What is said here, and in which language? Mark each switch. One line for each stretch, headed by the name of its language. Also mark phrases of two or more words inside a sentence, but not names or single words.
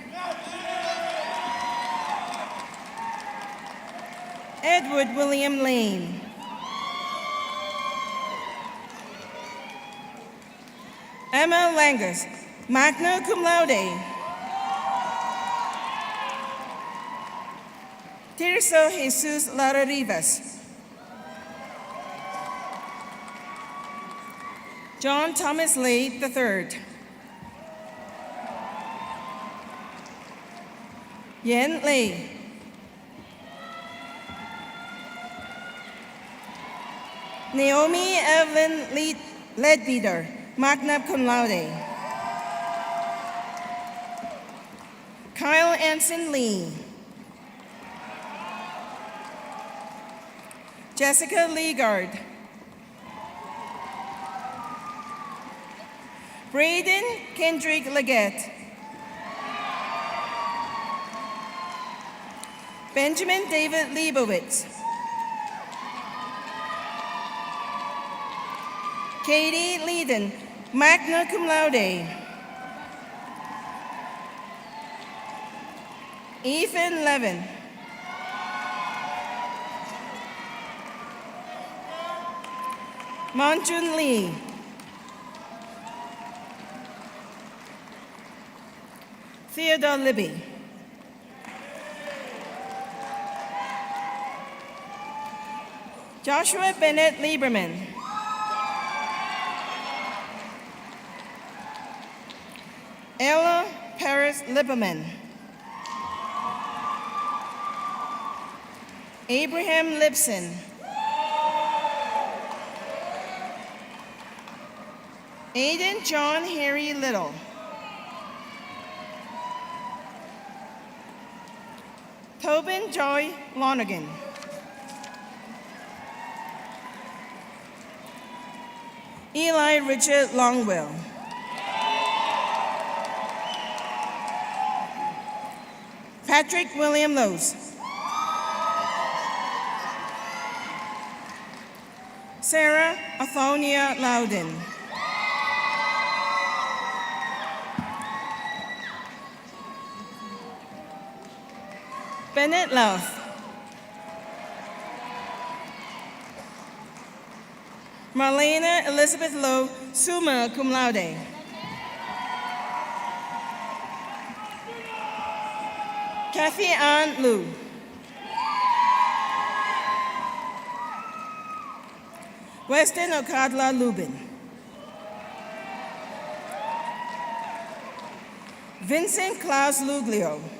English: Edward William Lane. Emma Langus,
Latin: magna cum laude.
English: Tirso Jesus Lara Rivas. John Thomas Lee III. Yen Lee. Naomi Evelyn Leadbeater,
Latin: magna cum laude.
English: Kyle Anson Lee. Jessica Leagard. Braden Kendrick Leggett. Benjamin David Leibowitz. Katie Leiden,
Latin: magna cum laude.
English: Ethan Levin. Monjun Lee. Theodore Libby. Joshua Bennett Lieberman. Ella Paris Lipperman. Abraham Lipson. Aiden John Harry Little. Tobin Joy Lonergan. Eli Richard Longwell. Patrick William Lose. Sarah Athonia Loudon. Bennett Love. Marlena Elizabeth Lowe,
Latin: summa cum laude.
English: Kathy Ann Liu. Weston Okadla Lubin. Vincent Klaus Luglio.